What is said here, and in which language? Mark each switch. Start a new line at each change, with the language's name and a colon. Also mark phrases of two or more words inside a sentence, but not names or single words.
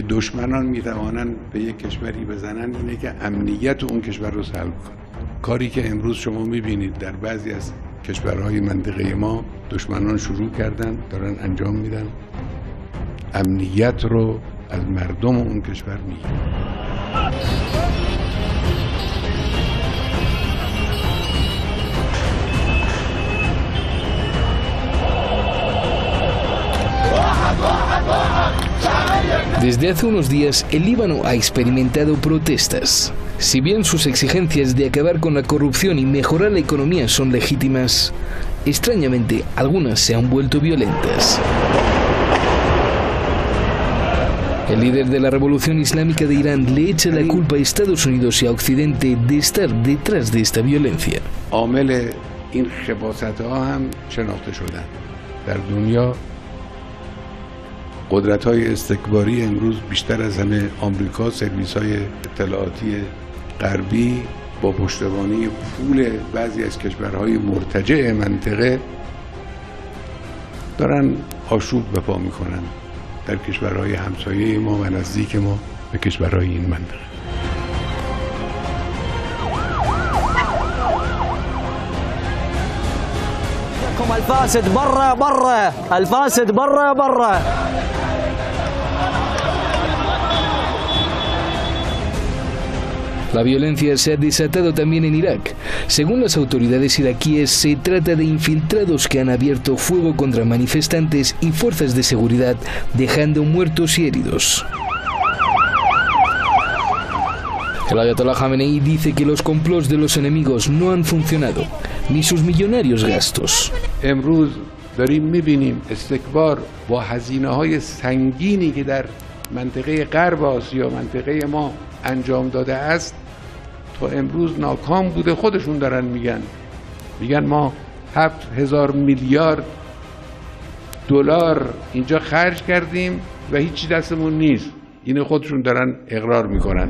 Persian: دشمنان میتوانند به یک کشوری بزنن اینه که امنیت اون کشور رو سلب کنن. کاری که امروز شما میبینید در بعضی از کشورهای منطقه ما دشمنان شروع کردن، دارن انجام میدن، امنیت رو از مردم اون کشور میگیرن.
Spanish: Desde hace unos días, el Líbano ha experimentado protestas. Si bien sus exigencias de acabar con la corrupción y mejorar la economía son legítimas, extrañamente algunas se han vuelto violentas. El líder de la Revolución Islámica de Irán le echa la culpa a Estados Unidos y a Occidente de estar detrás de esta violencia.
Persian: عامل این خباثت‌ها هم شناخته شدن. در دنیا قدرت‌های استکباری امروز بیشتر از همه آمریکا، سرویس‌های اطلاعاتی غربی با پشتیبانی پول بعضی از کشورهای مرتجع منطقه دارن آشوب به پا می‌کنن در کشورهای همسایه ما و نزدیک ما به کشورهای این منطقه.
Arabic: الفاسد برا برا الفاسد برا برا.
Spanish: La violencia se ha desatado también en Irak. Según las autoridades iraquíes, se trata de infiltrados que han abierto fuego contra manifestantes y fuerzas de seguridad, dejando muertos y heridos. El Ayatollah Khamenei dice que los complots de los enemigos no han funcionado, ni sus millonarios gastos.
Persian: امروز داریم می‌بینیم استکبار با هزینه‌های سنگینی که در منطقه غرب آسیا، منطقه ما انجام داده است تا امروز ناکام بوده. خودشون دارن میگن ما 7000 میلیارد دلار اینجا خرج کردیم و هیچی دستمون نیست. اینو خودشون دارن اقرار میکنن.